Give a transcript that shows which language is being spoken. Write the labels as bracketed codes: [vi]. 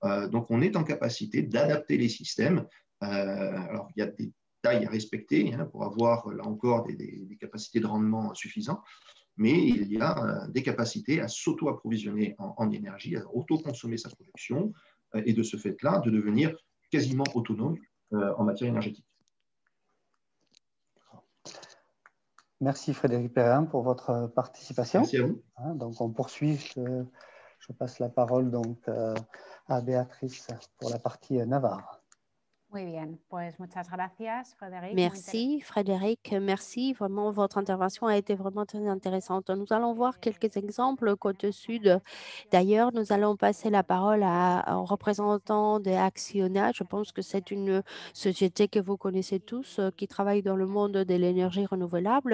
[fr] Donc, on est en capacité d'adapter les systèmes. Alors, il y a des tailles à respecter pour avoir, là encore, des capacités de rendement suffisantes, mais il y a des capacités à s'auto-approvisionner en énergie, à auto-consommer sa production, et de ce fait-là, de devenir quasiment autonome en matière énergétique. Merci Frédéric Perrin pour votre participation. Merci à vous. Donc on poursuit. Je passe la parole donc à Béatrice pour la partie Navarre. [es] Muy bien, pues muchas gracias, Frédéric. [fr] Merci Frédéric, merci. Vraiment, votre intervention a été vraiment très intéressante. Nous allons voir quelques exemples côté sud. D'ailleurs, nous allons passer la parole au représentant de Acciona. Je pense que c'est une société que vous connaissez tous qui travaille dans le monde de l'énergie renouvelable.